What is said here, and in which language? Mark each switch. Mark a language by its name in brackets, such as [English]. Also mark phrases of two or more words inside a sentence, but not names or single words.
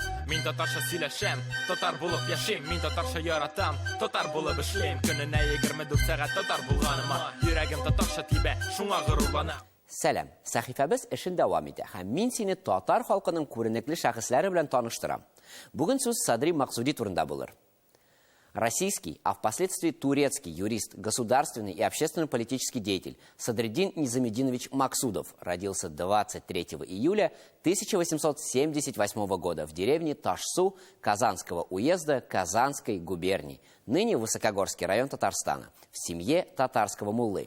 [Tatar] Мин татарша сөйләшәм, татар булып яшим. Мин татарша яратам, татар булып эшлим. Көненә 24 сәгать татар булганыма, йөрәгем татарша тибә, шуңа горурланам. Сәлам, сәхифәбез эшен дәвам итә. Һәм мин сине татар халкының күренекле шәхесләре белән таныштырам. Бүген сүз Садри Максуди турында булыр. [Russian] Российский, а впоследствии турецкий юрист, государственный и общественно-политический деятель Садриддин Низамединович Максудов родился 23 июля 1878 года в деревне Ташсу Казанского уезда Казанской губернии, ныне Высокогорский район Татарстана, в семье татарского муллы.